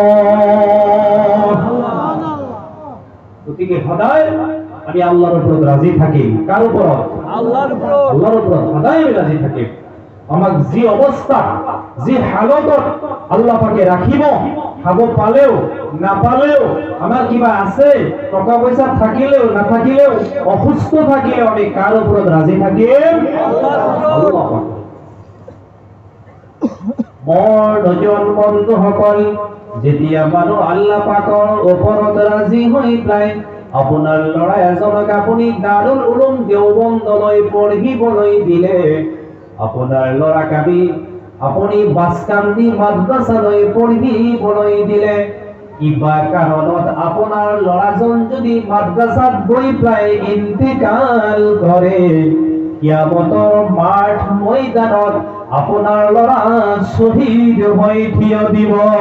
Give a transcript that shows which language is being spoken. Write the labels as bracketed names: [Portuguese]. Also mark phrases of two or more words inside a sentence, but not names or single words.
[Assamese] গতিকে সদায় আমি আল্লাহৰ ওপৰত ৰাজি থাকিম কাৰ ওপৰত আল্লাহৰ ওপৰত সদায় আমি ৰাজি থাকিম আমাক যি অৱস্থা যি হালতত আল্লাহ পাকে ৰাখিব খাব পালেও নাপালেও আমার কিবা আছে টাকা পয়সা থাকিলেও না থাকিলেও অসুস্থ থাকিলেও আমি কার উপর রাজি থাকিম আল্লাহ পাক মোর নজন বন্ধু সকল যেতিয়া মানুহ আল্লাহ পাকৰ ওপৰত ৰাজি হৈ যায় আপোনাৰ ল'ৰা এজনক আপুনি দাৰুল উলুম দেওবন্দলৈ পঢ়িবলৈ দিলে আপোনাৰ ল'ৰা কাবি আপুনি বাসকান্দি মাদ্রাসালৈ পঢ়িবলৈ দিলে কিবা কাৰণত আপোনাৰ ল'ৰাজন যদি মাদ্রাসাত গৈ পাই ইন্তিকাল কৰে কিয়ামতৰ মাঠ ময়দানত আপোনাৰ ল'ৰা শহীদ হৈ থিয় দিব